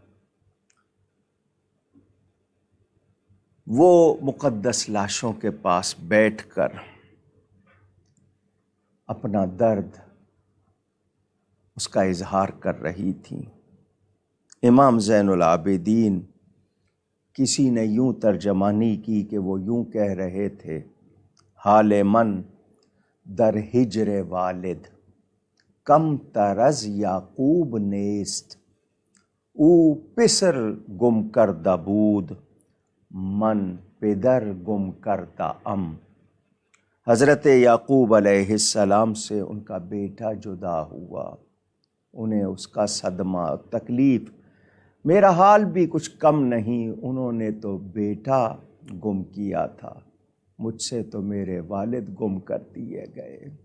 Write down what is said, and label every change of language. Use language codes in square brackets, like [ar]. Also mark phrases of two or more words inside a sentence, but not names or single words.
[ur] وہ مقدس لاشوں کے پاس بیٹھ کر اپنا درد اس کا اظہار کر رہی تھیں۔ امام زین العابدین کسی نے یوں ترجمانی کی کہ وہ یوں کہہ رہے تھے، [fa] حال من در ہجر والد کم ترز یعقوب نیست، او پسر گم کردہ بود من پدر گم کردہ ام۔ [ur] حضرت یعقوب [ar] علیہ السلام [ur] سے ان کا بیٹا جدا ہوا، انہیں اس کا صدمہ تکلیف، میرا حال بھی کچھ کم نہیں، انہوں نے تو بیٹا گم کیا تھا، مجھ سے تو میرے والد گم کر دیے گئے۔